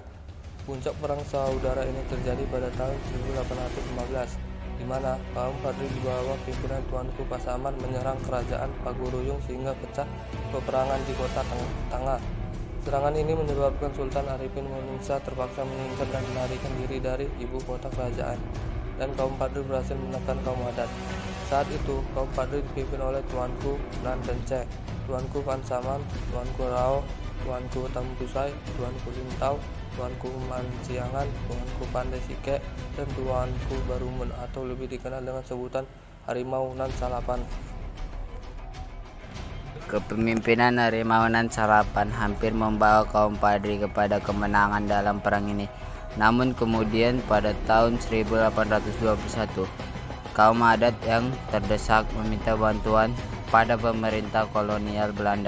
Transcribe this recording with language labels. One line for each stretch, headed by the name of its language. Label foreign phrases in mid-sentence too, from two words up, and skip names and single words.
Indonesian: Puncak perang saudara ini terjadi pada tahun 1815, di mana kaum Padri di bawah pimpinan Tuanku Pasaman menyerang kerajaan Pagaruyung sehingga pecah peperangan di kota Tengah. Serangan ini menyebabkan Sultan Arifin Murningsah terpaksa menyingkir dan melarikan diri dari ibu kota kerajaan, dan kaum Padri berhasil menekan kaum adat. Saat itu, kaum Padri dipimpin oleh Tuanku Nan Renceh, Tuanku Pansaman, Tuanku Rao, Tuanku Tampusai, Tuanku Lintau, Tuanku Manciangan, Tuanku Pandai Sike, dan Tuanku Barumun atau lebih dikenal dengan sebutan Harimau Nan Salapan. Kepemimpinan Harimau Nan Salapan hampir membawa kaum Padri kepada kemenangan dalam perang ini. Namun kemudian pada tahun 1821, kaum adat yang terdesak meminta bantuan pada pemerintah kolonial Belanda.